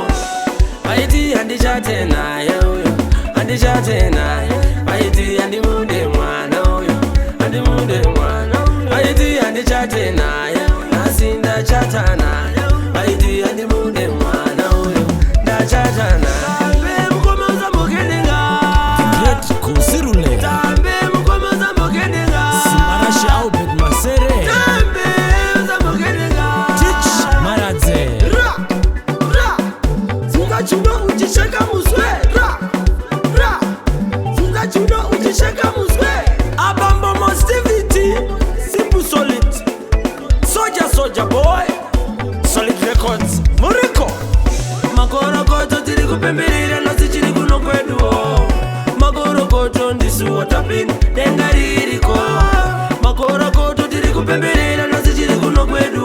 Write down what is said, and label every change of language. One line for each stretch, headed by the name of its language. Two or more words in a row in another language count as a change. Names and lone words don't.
Shona: Aiti handichatena nayo, handichatena. Aiti handimude mwana uyo, handimude mwana. Aiti handichatena nayo, nasinda chatana. Aiti handimude mwana uyo, ndachatana. Tambe mukomaza mokenenga, Great Kusirule, tambe mukomaza mokenenga. Simarashi Albert Masere, Tambe uza mokenenga. Teach Maradze, Chuno uchisheka muswe. Sunga chuno uchisheka muswe. Abambo Mostivity,
English: simple solid. Soja boy. Solid records.
Shona: Muriko. Makorokoto tiri kupembelera nasi chiri kuno kwedu. Makorokoto ndisu watapini denga ririko. Makorokoto tiri kupembelera nasi chiri kuno kwedu.